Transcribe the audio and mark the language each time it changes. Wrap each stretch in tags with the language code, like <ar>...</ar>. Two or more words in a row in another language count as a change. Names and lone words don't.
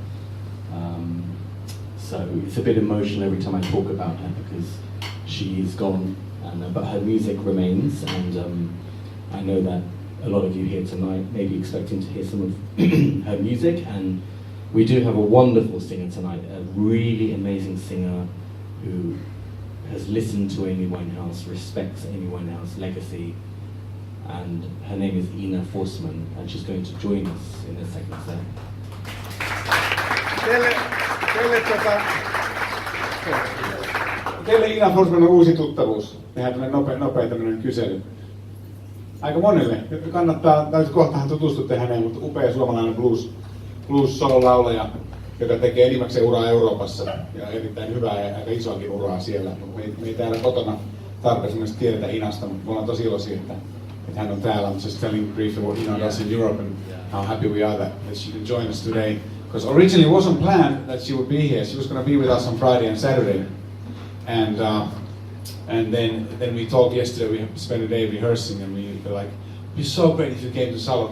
<en>So it's a bit emotional every time I talk about her, because she is gone, and, but her music remains, and I know that a lot of you here tonight may be expecting to hear some of her music, and we do have a wonderful singer tonight, a really amazing singer who has listened to Amy Winehouse, respects Amy Winehouse's legacy, and her name is Ina Forsman, and she's going to join us in the second set.</en> <fi>Teille Ina Forsman on uusi tuttavuus. Tehdään tämmöinen nopea tämmöinen kysely. Aika monille. Kannattaa, kohtahan tutustutte häneen, mutta upea suomalainen blues-sololaulaja, joka tekee enimmäkseen uraa Euroopassa ja erittäin hyvää ja aika isoakin uraa siellä. Me ei täällä kotona tarpeeksi myös tiedetä Inasta, mutta me ollaan tosi iloisia, että hän on täällä.</fi> <en>I'm just telling briefly what Ina does in Europe and how happy we are that she can join us today. Because originally it wasn't planned that she would be here. She was going to be with us on Friday and Saturday. And then we talked yesterday, we spent a day rehearsing, and we were like, it'd be so great if you came to Salo.</en>